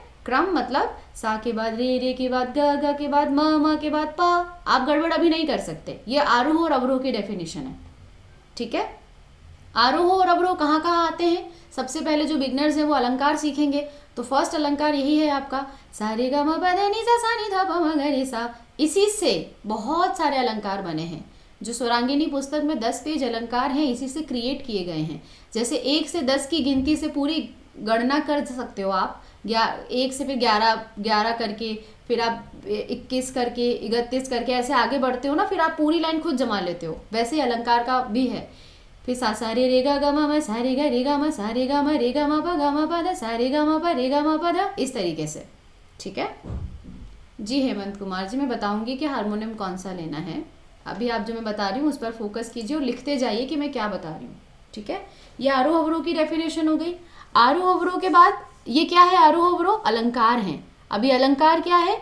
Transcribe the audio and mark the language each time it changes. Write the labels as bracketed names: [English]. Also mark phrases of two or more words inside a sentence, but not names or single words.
[Hindi] क्रम मतलब सा के बाद रे, रे के बाद ग के बाद म के बाद प। आप गड़बड़ अभी नहीं कर सकते, ये आरोह और अवरोह की डेफिनेशन है, ठीक है। आरोह और अवरोह कहाँ कहाँ आते हैं? सबसे पहले जो बिगनर्स हैं वो अलंकार सीखेंगे, तो फर्स्ट अलंकार यही है आपका, सा रे गा मा पा धा नि सा, सा नि धा प म ग रे सा। इसी से बहुत सारे अलंकार बने हैं, जो स्वरांगिनी पुस्तक में 10 पेज अलंकार हैं, इसी से क्रिएट किए गए हैं। जैसे 1 से 10 की गिनती से पूरी गणना कर सकते हो आप, 1 से फिर 11 करके, फिर आप 21 करके, 31 करके ऐसे आगे बढ़ते हो ना, फिर आप पूरी लाइन खुद जमा लेते हो। वैसे ही अलंकार का भी है, फिर सा सा रे रे गा गा मा मा, सा रे गा रे गा मा, सा रे गा मा रे गा मा पा धा, सा रे गा मा पा रे गा मा पा धा, इस तरीके से, ठीक है जी। हेमंत कुमार जी, मैं बताऊंगी कि हारमोनियम कौन सा लेना है। अभी आप जो मैं बता रही हूँ उस पर फोकस कीजिए और लिखते जाइए कि मैं क्या बता रही हूँ, ठीक है। ये आरोह अवरोह की डेफिनेशन हो गई। आरोह अवरोह के बाद ये क्या है? आरोह अवरोह अलंकार हैं। अभी अलंकार क्या है?